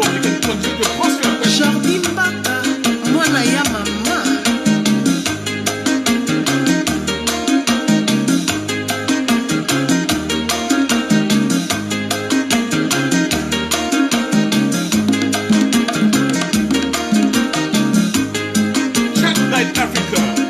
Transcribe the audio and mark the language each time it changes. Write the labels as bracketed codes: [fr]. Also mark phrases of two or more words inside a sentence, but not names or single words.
[en] You can continue to post your questions. [ln] Jordi Mbaka, mwana ya mama. [en] Chat Night Africa.